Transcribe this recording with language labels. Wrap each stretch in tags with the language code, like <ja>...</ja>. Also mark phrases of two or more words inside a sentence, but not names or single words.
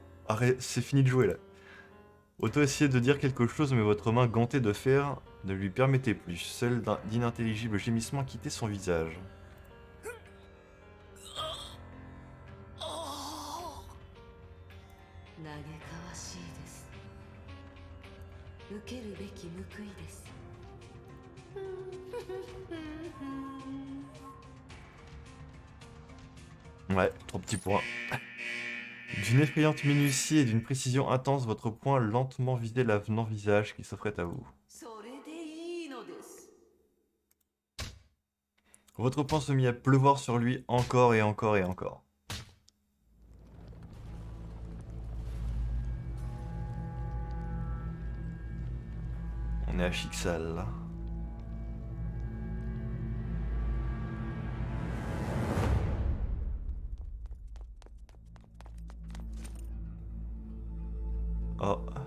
<fr>Arrête, c'est fini de jouer là. Otto essayait de dire quelque chose, mais votre main gantée de fer ne lui permettait plus. Seul d'inintelligibles gémissements quittaient son visage.</fr> <ja>嘆かわしいです。受けるべき報いです。</ja> <fr>Ouais, 3 petits points. D'une effrayante minutie et d'une précision intense, votre poing lentement vidait l'avenant visage qui s'offrait à vous.</fr> <ja>それでいいのです。</ja> <fr>Votre poing se mit à pleuvoir sur lui encore et encore et encore. On est à Chixal là. Oh.</fr>